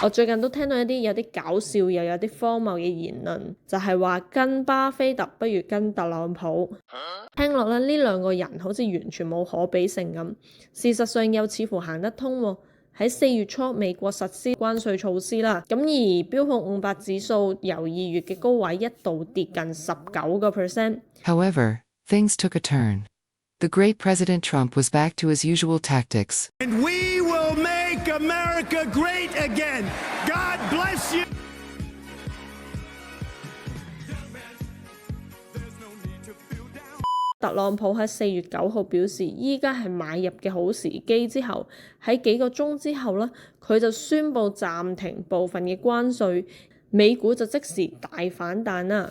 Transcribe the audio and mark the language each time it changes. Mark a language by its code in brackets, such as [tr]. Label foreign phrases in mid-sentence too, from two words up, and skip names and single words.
[yue] 我最近都聽到有啲搞笑又有啲荒謬嘅言論，就係話跟巴菲特不如跟特朗普。聽落咧，呢兩個人好似完全冇可比性咁，事實上又似乎行得通喎。喺4月初，美國實施關稅措施啦，咁而標普500指數由2月嘅高位一度跌近19%。 [en] However, things took a turn. The great President Trump was back to his usual tactics. And we will make America great again. God bless you. [yue] 特朗普喺4月9號表示，依家係買入嘅好時機。之後喺幾個鐘之後呢，佢就宣布暫停部分嘅關稅，美股就即時大反彈啦。